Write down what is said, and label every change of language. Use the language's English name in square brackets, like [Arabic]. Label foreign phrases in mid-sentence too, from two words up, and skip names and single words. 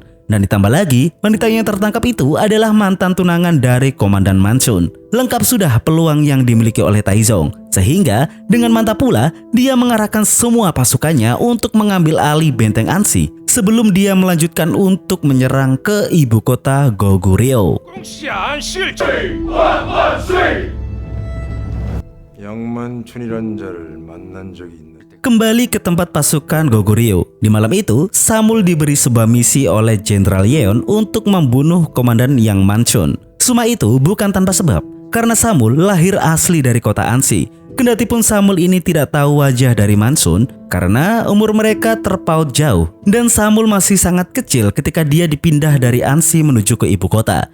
[Indonesian] Dan ditambah lagi, wanita yang tertangkap itu adalah mantan tunangan dari Komandan Manchun. Lengkap sudah peluang yang dimiliki oleh Taizong. Sehingga dengan mantap pula, dia mengarahkan semua pasukannya untuk mengambil alih benteng Ansi sebelum dia melanjutkan untuk menyerang ke ibu kota Goguryeo. [Korean] 양만춘이란 자를 만난 적이 있는. [Indonesian] Kembali ke tempat pasukan Goguryeo. Di malam itu, Samul diberi sebuah misi oleh Jenderal Yeon untuk membunuh komandan Yang Manchun. Semua itu bukan tanpa sebab, karena Samul lahir asli dari kota Ansi. Kendatipun Samul ini tidak tahu wajah dari Manchun karena umur mereka terpaut jauh, dan Samul masih sangat kecil ketika dia dipindah dari Ansi menuju ke ibu kota.